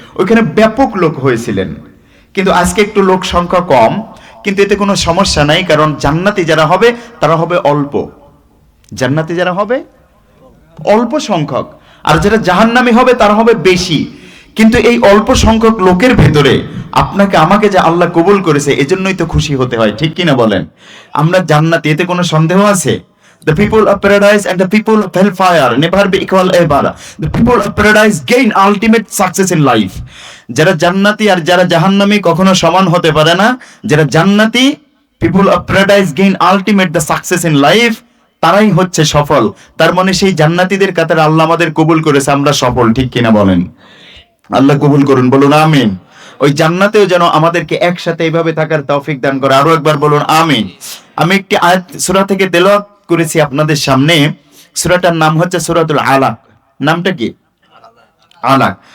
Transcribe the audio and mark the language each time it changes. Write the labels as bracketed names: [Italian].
[Bangla] ওইখানে ব্যাপক লোক হয়েছিলেন, কিন্তু আজকে একটু লোক সংখ্যা কম, কিন্তু এতে কোনো সমস্যা নাই, কারণ জান্নাতি যারা হবে তারা হবে অল্প, জান্নাতি যারা হবে অল্প সংখ্যক, আর যারা জাহান্নামী হবে তারা হবে বেশি। কিন্তু এই অল্প সংখ্যক লোকের ভেতরে আপনাকে আমাকে যে আল্লাহ কবুল করেছে, এজন্যই তো খুশি হতে হয়, ঠিক কিনা বলেন? আমরা জান্নাতি, এতে কোনো সন্দেহ আছে? [English] The people of paradise and the people of hellfire never be equal ever. The people of paradise gain ultimate success in life. [Bangla] যারা জান্নাতি আর যারা জাহান্নামী কখনো সমান হতে পারে না। যারা জান্নাতি, [English] people of paradise gain ultimate the success in life, [Bangla] তারাই হচ্ছে সফল। তার মানে সেই জান্নাতীদের কাতারে আল্লাহ আমাদের কবুল করেছে, আমরা সফল, ঠিক কিনা বলেন? আল্লাহ কবুল করুন, বলুন আমিন। ওই জান্নাতেও যেন আমাদেরকে একসাথে এইভাবে থাকার তৌফিক দান করে, আরো একবার বলুন আমিন। আমি একটি আয়াত সূরা থেকে তেলাওয়াত করেছি আপনাদের সামনে, সূরাটার নাম হচ্ছে সূরাতুল আলাক। নামটা কি? আলাক।